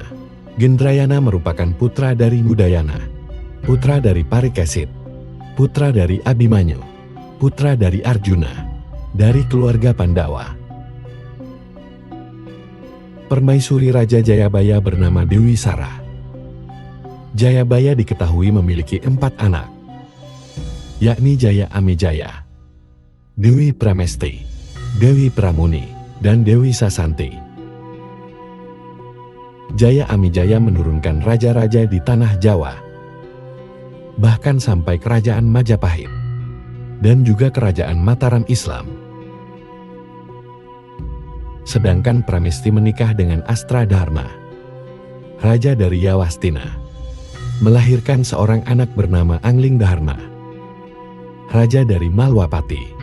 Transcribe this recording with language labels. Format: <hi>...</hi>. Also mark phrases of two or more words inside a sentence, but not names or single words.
<id>Gendrayana merupakan putra dari Udayana, putra dari Parikesit, putra dari Abimanyu, putra dari Arjuna, dari keluarga Pandawa. Permaisuri Raja Jayabaya bernama Dewi Sara. Jayabaya diketahui memiliki 4 anak, yakni Jaya Amijaya, Dewi Pramesti, Dewi Pramuni, dan Dewi Sasanti. Jaya Amijaya menurunkan raja-raja di tanah Jawa, bahkan sampai kerajaan Majapahit, dan juga kerajaan Mataram Islam. Sedangkan Pramesti menikah dengan Astradharma, raja dari Yawastina, melahirkan seorang anak bernama Anglingdharma, raja dari Malwapati.</id>